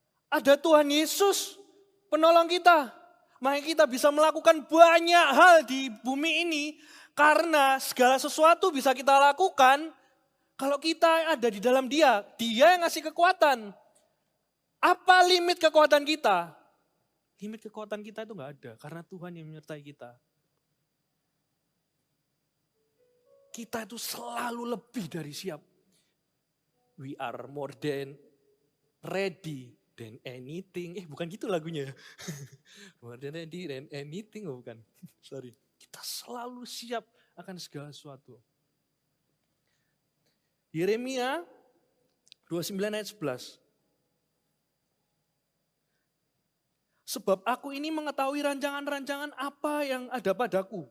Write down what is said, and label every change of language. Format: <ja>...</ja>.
<id>Ada Tuhan Yesus penolong kita. Makanya kita bisa melakukan banyak hal di bumi ini karena segala sesuatu bisa kita lakukan kalau kita ada di dalam Dia. Dia yang ngasih kekuatan. Apa limit kekuatan kita? Limit kekuatan kita itu enggak ada karena Tuhan yang menyertai kita. Kita itu selalu lebih dari siap.</id> <en>We are more than ready than anything.</en> <id>Bukan gitu lagunya.</id> <en>More than ready than anything, bukan. Sorry.</en> <id>Kita selalu siap akan segala sesuatu. Yeremia 29 ayat 11. Sebab aku ini mengetahui rancangan-rancangan apa yang ada padaku.</id>